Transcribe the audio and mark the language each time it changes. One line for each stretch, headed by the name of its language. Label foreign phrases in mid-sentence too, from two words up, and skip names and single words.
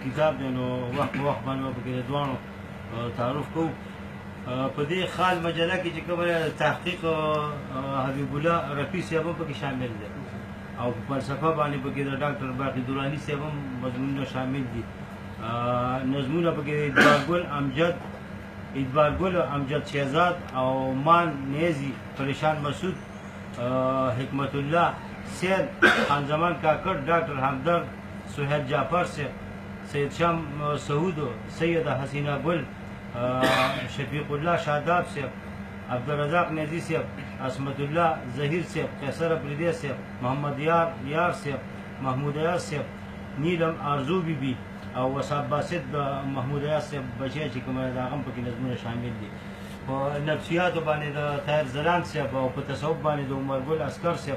Pashto: کتاب دی نو وخت په وخت باندې به پکې د دواړو تعارف کوو په دې خال مجله کې چې کومه تحقیق حبیب الله رفیع صاحب هم پکې شامل دی او په فلسفه باندې پکې د ډاکټر باقي دراني صاحب هم مضمونونه شامل دي نظمونه پکې ادبارګل امجد شهزاد او مان نیزی پریشان مسعود حکمت الله سید خان زمان کاکڑ ډاکټر همدرد سہیل جعفر صاحب سید شام سعود سید حسینہ گل شفیق الله شاداب صاحب عبدالرزاق نیزی صاحب عصمت الله ظهیر صاحب قیصر افریدی صاحب محمد یار صاحب محمود ایاز صاحب نیلم آرزو بی بی او وصاب باسط د محمود ایاز صاحب بچی چې کومه د هغه پکې نظمونه شامل دي په نفسیاتو باندې د طاهر زلان صاحب او په تصوف باندې د عمر ګل عسکر صاحب